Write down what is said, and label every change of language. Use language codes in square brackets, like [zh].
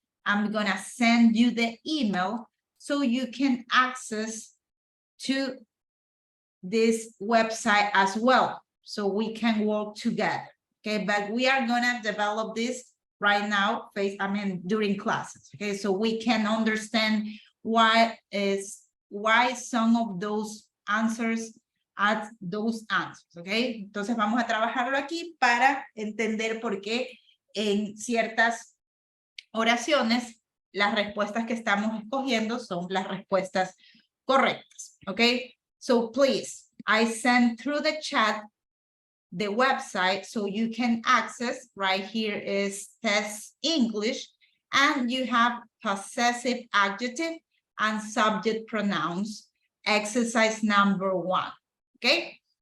[en] I'm gonna send you the email so you can access to this website as well, so we can work together, okay? But we are gonna develop this right now, during classes, okay? So we can understand why some of those answers add those answers, okay? [es] Entonces vamos a trabajarlo aquí para entender por qué en ciertas oraciones las respuestas que estamos escogiendo son las respuestas correctas, okay? [en] So please, I sent through the chat the website so you can access. Right here is Test English, and you have possessive adjective and subject pronouns, exercise number 1, okay?